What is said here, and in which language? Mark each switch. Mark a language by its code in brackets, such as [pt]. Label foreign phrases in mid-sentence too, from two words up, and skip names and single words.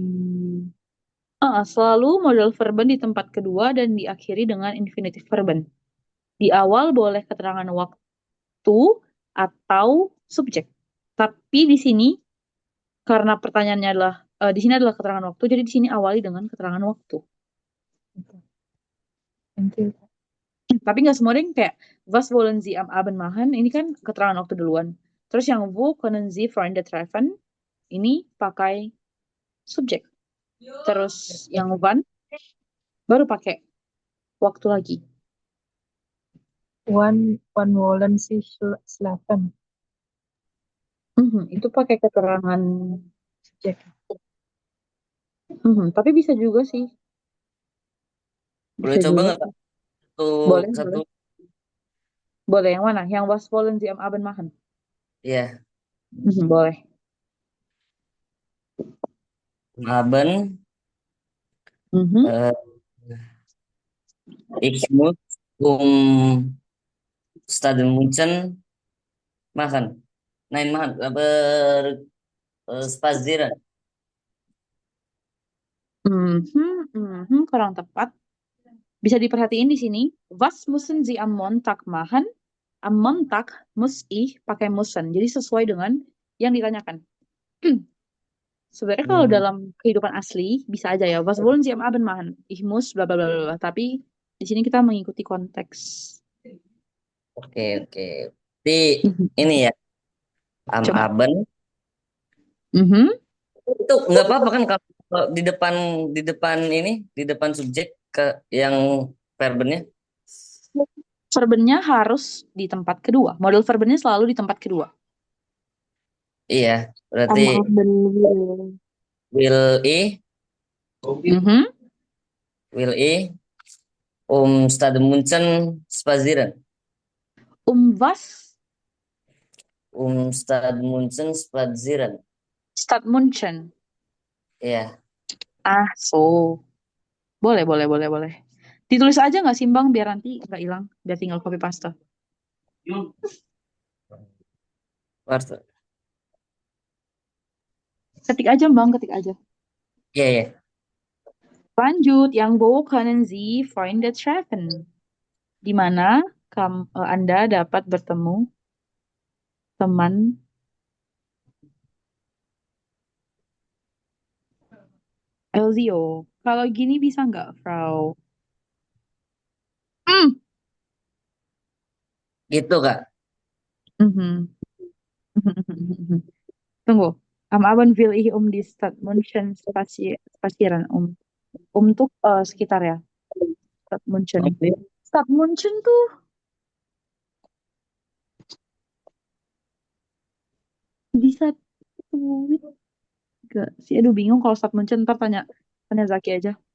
[id] Selalu [de] modal verben [id] di tempat kedua dan diakhiri dengan infinitive verben. Di awal boleh keterangan waktu atau subjek. Tapi di sini karena pertanyaannya adalah di sini adalah keterangan waktu, jadi di sini awali dengan keterangan waktu. [en] Thank you. [id] Tapi nggak semua yang kayak [de] was wollen Sie am Abend machen, [id] ini kan keterangan waktu duluan. Terus yang [de] wo können Sie Freunde treffen, [id] ini pakai subjek. Terus yang wann baru pakai waktu lagi. [de] Wann wollen Sie schlafen? [id] Itu pakai keterangan Subjek. tapi bisa juga sih. Boleh Bisa coba juga. nggak Kak? Boleh, Satu. Boleh yang mana? [de] Yang was wollen Sie am Abend machen? [id] Iya. Boleh. [de] Haben Mhm. ich muss Stadion Munchen machen. Nein, machen, aber spazieren. [id] Kurang tepat. Bisa diperhatiin di sini. [de] Was müssen Sie am Montag machen? Am Montag muss ich pakai müssen. [id] Jadi sesuai dengan yang ditanyakan. Sebenarnya kalau dalam kehidupan asli bisa aja ya. [de] Was wollen Sie am Abend machen? Ich muss bla bla bla bla. [id] Tapi di sini kita mengikuti konteks. Oke. Jadi ini ya, am Coba. Abend Mhm. itu nggak apa-apa kan kalau di depan subjek ke yang verbennya. Verbennya harus di tempat kedua. Model verbennya selalu di tempat kedua. Iya, berarti [de] Am Abend will Mhm. Stadion Munchen spazieren. Was? Stadion Munchen spazieren. Stadt München. [id] Iya. So. Boleh. Ditulis aja nggak sih, Bang? Biar nanti nggak hilang. Biar tinggal [en] copy paste. [de] Warte. [id] Ketik aja, Bang. Ketik aja. Iya. Lanjut, yang [de] wo können Sie Freunde treffen? [id] Di mana Anda dapat bertemu teman Elzio. Kalau gini bisa nggak, Frau? Gitu, Kak. Mhm. Tunggu. [de] Am Abend will ich die Stadt München spazieren. [id] Untuk sekitar ya. [de] Stadt München. [id] Stadt München tuh bisa tuh gak sih? Aduh bingung kalau Stadt München. Ntar tanya Zaki aja.